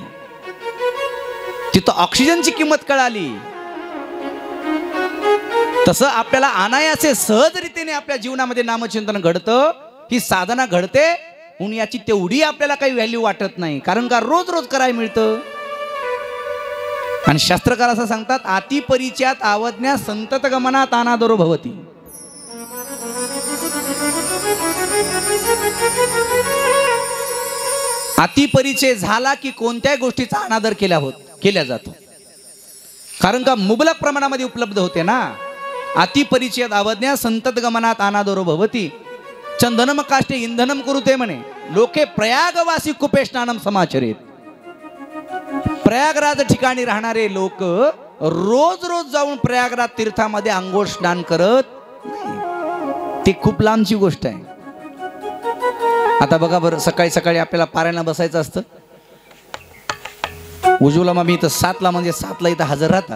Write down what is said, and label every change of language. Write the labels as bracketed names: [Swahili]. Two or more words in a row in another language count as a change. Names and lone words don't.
[Marathi] तिथं ऑक्सिजनची किंमत कळाली. तसं आपल्याला अनायासे सहजरीतीने आपल्या जीवनामध्ये नामचिंतन घडतं, ही साधना घडते, म्हणून याची तेवढी आपल्याला काही व्हॅल्यू वाटत नाही. कारण का रोज रोज करायला मिळतं. आणि शास्त्रकार असं सांगतात, [Sanskrit] अति परिचयात आवज्ञा संतत गमनात अनादरो भवती. [Marathi] अति परिचय झाला की कोणत्याही गोष्टीचा अनादर केल्या जातो. कारण का मुबलक प्रमाणामध्ये उपलब्ध होते ना. [Sanskrit] अति परिचयात आवज्ञा संतत गमनात अनादरो भवती. चंदनम काष्टे इंधनम कुरुते म्हणे. लोके प्रयागवासी कुपे स्नानम समाचरेत. [Marathi] प्रयागराज ठिकाणी राहणारे लोक रोज रोज जाऊन प्रयागराज तीर्थामध्ये आंघोळ स्नान करत नाही. ती खूप लांबची गोष्ट आहे. आता बघा बरं, सकाळी सकाळी आपल्याला पारायणला बसायचं असतं. उज्ज्वला मामी इथं 7ला म्हणजे 7ला इथं हजर राहतात.